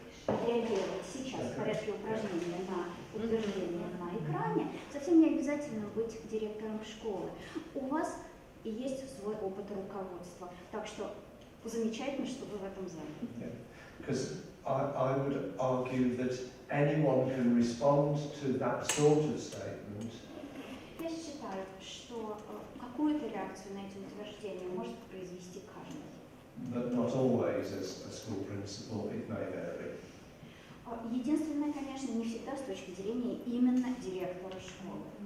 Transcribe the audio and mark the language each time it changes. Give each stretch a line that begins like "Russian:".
Russian: Реагировать сейчас в порядке упражнения на утверждение на экране, совсем не обязательно быть директором школы. У вас есть свой опыт руководства, так что замечательно, что вы в этом зале.
English: Because I would argue that anyone can respond to that sort of statement.
Russian: Я считаю, что какую-то реакцию на эти утверждения может произвести каждый.
English: But not always as a school principal, it may vary.
Russian: Единственное, конечно, не всегда с точки зрения именно директора школы.